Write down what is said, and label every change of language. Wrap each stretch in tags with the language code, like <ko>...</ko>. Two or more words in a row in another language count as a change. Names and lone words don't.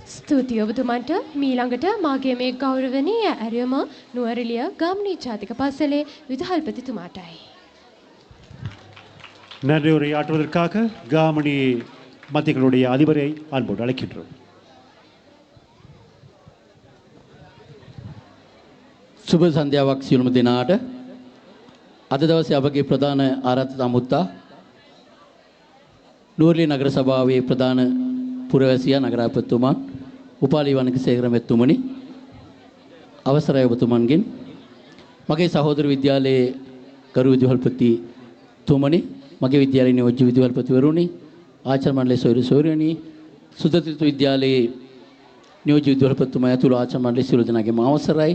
<si>ස්තුතියි ඔබතුමන්ට. මීළඟට මාගේ මේ ගෞරවනීය ඇරියම නුවරඑළිය ගාමිණී ජාතික පාසලේ විදුහල්පතිතුමාටයි.</si> <ta>நன்றி உரையாற்றுவதற்காக காமணி மத்தியங்களுடைய அதிபரை அன்போடு அழைக்கின்றோம்.</ta> <si>සුබ සන්ධ්‍යාවක් සියලුම දෙනාට. අද දවසේ අපගේ ප්‍රධාන ආරාධිත අමුත්තා නුවරඑළිය නගර සභාවේ ප්‍රධාන පුරවැසියා නගරාපතිතුමා උපාලි වණිකසේකර මැතිතුමනි, අවසරයි ඔබතුමන්ගෙන් මගේ සහෝදර විද්‍යාලයේ ගරු විදුහල්පතිතුමනි, මගේ විද්‍යාලයේ නියෝජ්‍ය විදුහල්පතිවරුනි, ආචාර්ය මණ්ඩලයේ සොයුරු සොයුරියනි, සුදතිත විද්‍යාලයේ නියෝජ්‍ය විදුහල්පතිතුමා ඇතුළු ආචාර්ය මණ්ඩලයේ සියලු දෙනාගේම අවසරයි.</si>